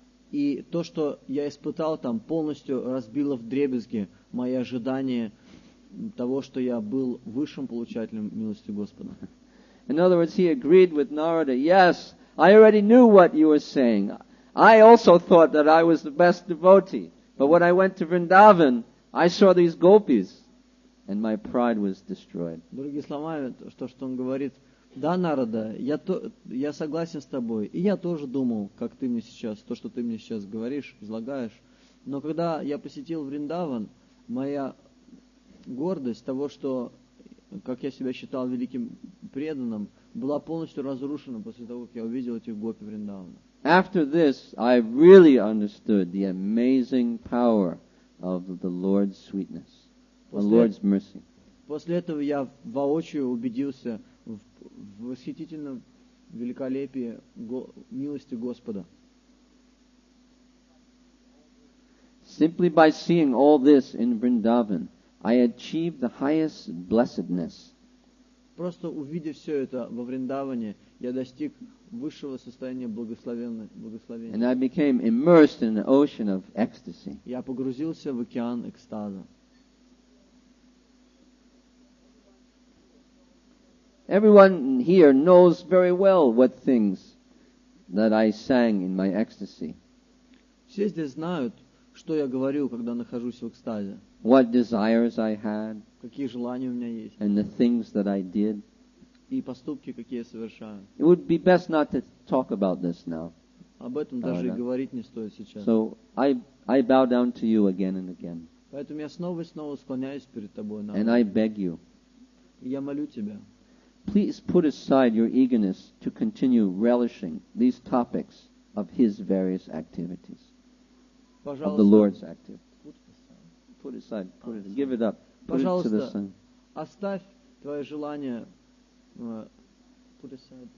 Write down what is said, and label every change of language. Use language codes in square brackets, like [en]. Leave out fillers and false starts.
[ru] И то, что я испытал там, полностью разбило вдребезги мои ожидания того, что я был высшим получателем милости Господа. [en] In other words, he agreed with Narada. Yes, I already knew what you were saying. I also thought that I was the best devotee. But when I went to Vrindavan, I saw these gopis, and my pride was destroyed. [ru] Другими словами, то, что он говорит, да, Нарада, я согласен с тобой, и я тоже думал, как ты мне сейчас, то, что ты мне сейчас говоришь, излагаешь. Но когда я посетил Вриндаван, моя гордость того, что, как я себя считал великим преданным, была полностью разрушена после того, как я увидел этих гопи Вриндавана. [en] After this, I really understood the amazing power of the Lord's sweetness, the Lord's mercy. [ru] После этого я воочию убедился в восхитительном великолепии милости Господа. [en] Simply by seeing all this in Vrindavan, I achieved the highest blessedness. [ru] Просто увидев все это во Вриндаване, я достиг высшего состояния благословения. [en] And I became immersed in an ocean of ecstasy. [ru] Я погрузился в океан экстаза. [en] Everyone here knows very well what things that I sang in my ecstasy. [ru] Все здесь знают, что я говорю, когда нахожусь в экстазе, [en] what desires I had, [ru] какие желания у меня есть, [en] and the things that I did. [ru] и поступки, какие я совершаю. [en] It would be best not to talk about this now. [ru] Об этом даже и говорить не стоит сейчас. [en] So I bow down to you again and again. [ru] Поэтому я снова и снова склоняюсь перед тобой. [en] And I beg you, [ru] И я молю тебя, [en] please put aside your eagerness to continue relishing these topics of His various activities, of the Lord's activities. Put aside, give it up, put it to the sun. [ru] Оставь твое желание. [en] Put aside.